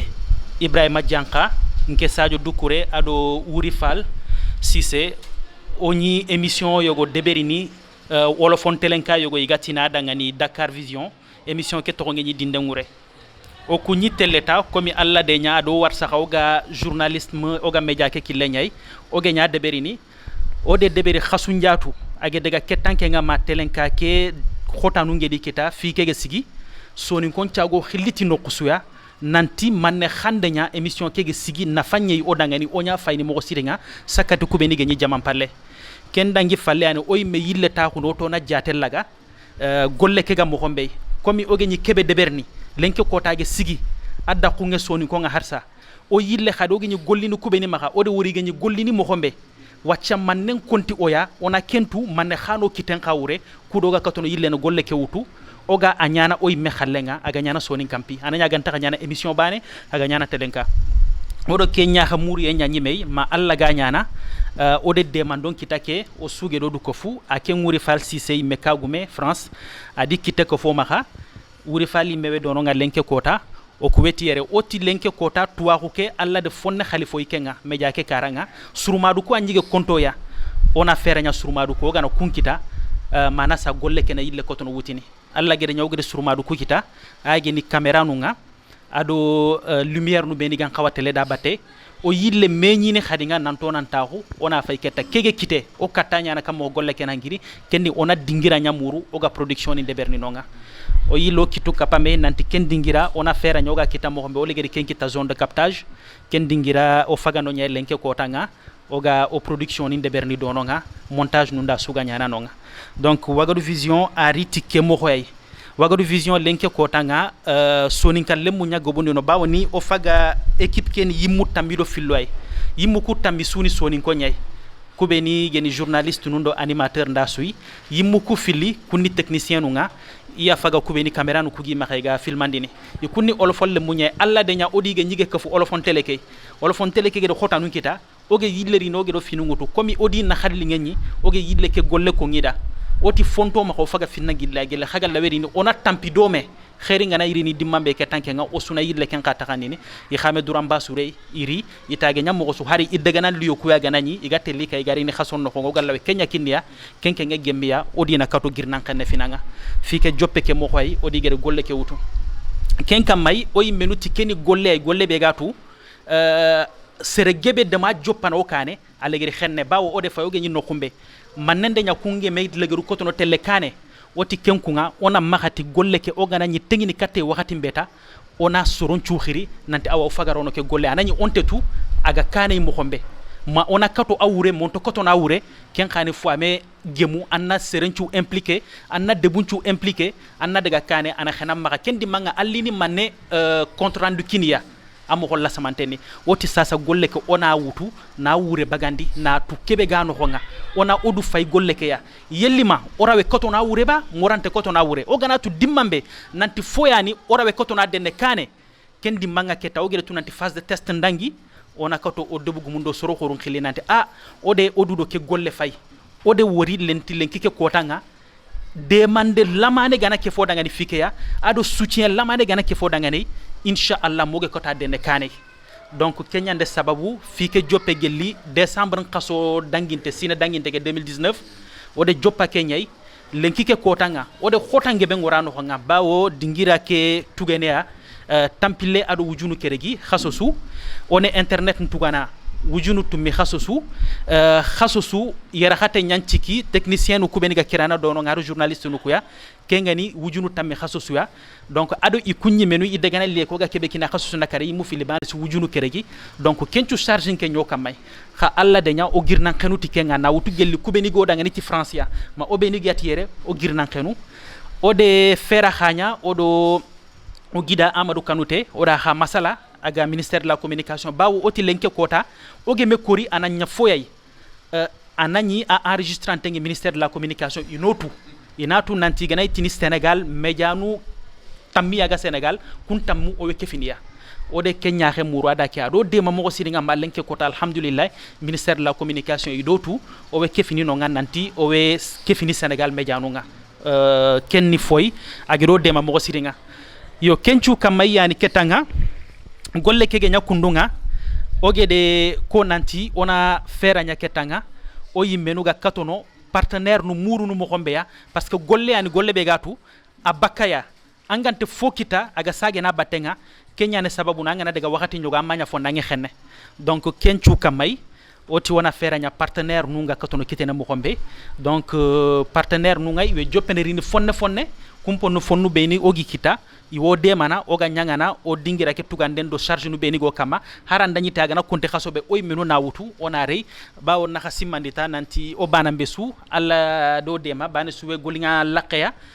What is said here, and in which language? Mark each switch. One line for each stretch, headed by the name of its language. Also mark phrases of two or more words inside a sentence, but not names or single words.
Soninke: Ibrahima Dianka nke Sadio Doucouré ado Wuri Fall Cissé oni émission yogo deberini wolofon telenka yogo igatina dangani Dakar Vision émission ke to ngeni dindengure o kunyi teleta komi alla de nya do war saxawga journalisme oga media ke kilenyay o ge nya deberini o de deberi khasu ndiatu age daga ketanke nga ma telenka ke khotanu ngedi kita fi ke sigi soni kon tiago khiliti no kusuya nanti manne khandenya émission ke sigi na fanyei o dangani o nya fayni mo sirenga sakati kubeni ge nyi jamam palle ken dangi falle ani oy me yille ta ko to na jatel laga golle ke ga mo xombe komi o ge nyi kebe deberni lenke kotage sigi adda ko nge soni ko nga harsa o yille khado ge nyi gollini kubeni maka o de wori ge nyi gollini mo xombe wacca mannen konti oya ona kentu manne khano kiten khawre kudoga katono yille no golle ke wutu oga anyana oy me khallenga aga nyana soni kampi ananya ganta nyana émission bane aga nyana telenka odo kenya khamuri e nyanyi mey ma alla ga nyana o de demandon kitake o suge do du ko fu ake nguri Fall Cissé me kagume France adi kite ko fo maka wuri fali mewe dono nga lenke kota o ko wetiyere oti lenke kota tuwa ko ke alla de fonne khalifo ikenga meja ke karanga surumadu ko anjige konto ya ona feranya surumadu ko gana kunkita mana sa golle kena yille ko tono wutini alla gede nyawgede surumadu ko kita age ni camera nunga ado lumière nu beni gan khawatele da batte o yille meñini khadinga nanto nan taxu ona fay ketta kege kite o katanya na kam o golle kena ngiri kenni ona dingira nyamuru oga production ni deberni nonga o yilo kitu kapame nanti ken dingira ona fera nyoga kita mo hombe o legeri ken kita
French: zone de captage
Soninke: ken dingira o fagano nya lenke ko tanga oga o production ni deberni dononga montage nunda suga nyana nonga donc Wagadu Vision a riti ke mo hoy Wagadu Vision lenke ko tanga soninka lemu nya gobondi no bawni o faga équipe ken yimu tambido filloy yimu ku tambi suni soninko nyay kubeni geni journaliste nundo animateur ndasui yimu ku fili kunni technicien nunga iya faga kubeni camera nu kugi maxega filmandini yikunni olofol le muñe alla de nya odi ge nyige kafu olofon teleke de xotanu kita oge yilleri no ge do finu ngutu komi odi na xadli ngeni oge yille ke golle ko ngida oti fonto ma ko faga finna gilla gilla hagal laweri ni ona tampi dome khairi ngana iri ni dimmambe ke tanke nga osuna yille ken ka takanini i khame duran basure iri itage nyam mo su hari iddaga nan liyo kuya ganani igate li kay gari ni khason no ko gallawe kenya kinniya kenke nga gembiya odina kato girnan kan finanga fike joppe ke mo xoy odi gere golle ke wutu ken kam may o yimmenu tikeni golle be gatu sere gebe dama joppana o kane alegere xenne bawo ode fayo ge nyino kumbe manende nya kunge meyd legeru kotono telle kane woti kenkunga ona mahati golle ke o gana nyi tengini katte wakati mbeta ona soron chukhiri nanti awa fagarono ke golle anani onte tu aga kane mo xombe ma ona kato awure monto koto na awure ken khani fo ame gemu anna serenchu impliqué anna debunchu impliqué anna daga kane ana khana maka ken di manga allini manne
French: compte rendu
Soninke: kinia amo holla samanteni woti sasa golle ke ona wutu na wure bagandi na tu kebe gano honga ona odu fay golle ke ya yellima orawe koto na wure ba morante koto na wure o gana tu dimmambe nanti foyani orawe koto na denne kane ken di manga ke tawgere tu nanti
French: phase de test
Soninke: ndangi ona kato o debugu mundo soro khorun khilinante ode odudo ke golle fay ode wori lenti lenki ke kotanga demande lamane gana ke foda ngani fikeya ado soutien lamane gana ke foda ngani inshallah moge kota dene kane donc kenyande sababu fike joppe gelli décembre kaso danginte sina danginte ke 2019 ode joppa kenyay lenki ke kotanga ode khotange be ngorano ho nga bawo dingira ke tugenea tampile ado wujunu keregi khasosu one internet ntugana wujunu tummi khasosu yara khate nyanciki technicien ku beniga kirana dono ngaro journaliste nu kuya kengani wujunu tammi khasosu ya donc ado ikunyi menu idegana le ko ga kebe kina khasosu nakari mu fili ban su wujunu keregi donc kencu charging ke nyoka may kha alla de nya o girnan khanuti kenga na wutu gelli ku benigo da ngani ci france ya ma o benigi atiere o girnan khanu o de fera khanya o do o gida Amadou Kanouté oda ha masala aga
French: ministère de la communication
Soninke: bawo oti lenke kota oge me kori ananya foyay anani a enregistrant ngi
French: ministère de la communication
Soninke: inatu nanti ganay tini Sénégal médianu tammi aga Sénégal kun tammu o weke finiya ode kenya xe muru ada ke ado de mamo siri nga malenke kota alhamdulillah
French: ministère de la communication
Soninke: idotu o weke fini no nanti o we ke fini Sénégal médianu nga kenni foy agiro de mamo siri nga yo kenchu kamay yani ketanga golle kege nyakundunga oge de ko nanti ona fera nyaketanga o yimenuga katono partenaire nu muru nu mo ya
French: parce que
Soninke: golle yani golle be gatu abakaya angante fokita aga sage na batenga kenya ne sababu na ngana daga wakati nyoga manya fonda ngi xenne donc kenchu kamay oti wona fera nya partenaire nu nga katono kitena mo donc partenaire nu ngay we jopene ni fonne kumpo no fonnu beni ogi kita iwo de mana oga nyangana o dingira ke tuganden do charge nu beni go kama haranda nyita gana konte khasobe oy menu na wutu ona rei bawo na khasimandita nanti o bana besu alla do dema bana suwe golinga laqya